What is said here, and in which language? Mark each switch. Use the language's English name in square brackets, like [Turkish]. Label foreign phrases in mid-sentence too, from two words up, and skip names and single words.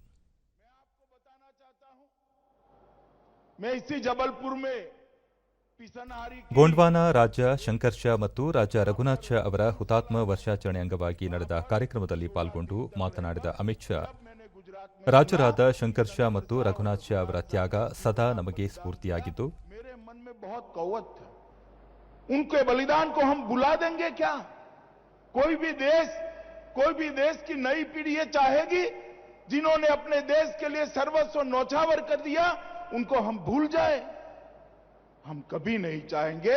[Kannada] ಗೋಂಡ್ವಾನ ರಾಜ ಶಂಕರ್ ಶಾ ಮತ್ತು ರಾಜ ರಘುನಾಥ್ ಶಾ ಅವರ ಹುತಾತ್ಮ ವರ್ಷಾಚರಣೆ ಅಂಗವಾಗಿ ನಡೆದ ಕಾರ್ಯಕ್ರಮದಲ್ಲಿ ಪಾಲ್ಗೊಂಡು ಮಾತನಾಡಿದ ಅಮಿತ್ ಶಾ, ರಾಜರಾದ ಶಂಕರ್ ಶಾ ಮತ್ತು ರಘುನಾಥ್ ಶಾ ಅವರ ತ್ಯಾಗ ಸದಾ ನಮಗೆ ಸ್ಫೂರ್ತಿಯಾಗಿದ್ದು, [Hindi] उनके बलिदान को हम भुला देंगे क्या? कोई भी देश की नई पीढ़ी ये चाहेगी जिन्होंने अपने देश के लिए सर्वस्व न्यौछावर कर दिया, उनको हम भूल जाए? हम कभी नहीं चाहेंगे.